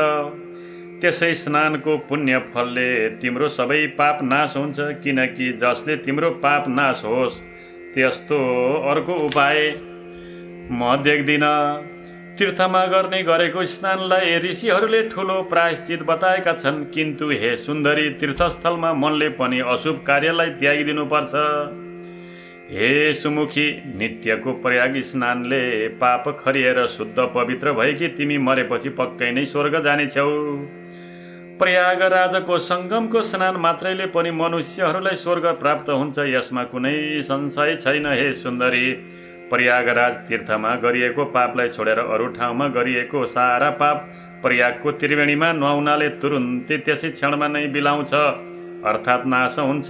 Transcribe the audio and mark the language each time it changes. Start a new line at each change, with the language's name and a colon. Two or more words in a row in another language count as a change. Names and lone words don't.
Nepali: त्यसै स्नानको पुण्य फलले तिम्रो सबै पाप नाश हुन्छ, किनकि जसले तिम्रो पाप नाश होस् त्यस्तो अर्को उपाय म देख्दिनँ। तीर्थमा गर्ने गरेको स्नानलाई ऋषिहरूले ठुलो प्रायश्चित बताएका छन्, किन्तु हे सुन्दरी, तीर्थस्थलमा मनले पनि अशुभ कार्यलाई त्यागिदिनुपर्छ। हे सुमुखी, नित्यको प्रयाग स्नानले पाप खरिएर शुद्ध पवित्र भएकी तिमी मरेपछि पक्कै नै स्वर्ग जानेछौ। प्रयागराजको सङ्गमको स्नान मात्रैले पनि मनुष्यहरूलाई स्वर्ग प्राप्त हुन्छ, यसमा कुनै संशय छैन। हे सुन्दरी, प्रयागराज तीर्थमा गरिएको पापलाई छोडेर अरू ठाउँमा गरिएको सारा पाप प्रयागको त्रिवेणीमा नुहाउनाले तुरुन्तै त्यसै क्षणमा नै बिलाउँछ, अर्थात् नाश हुन्छ।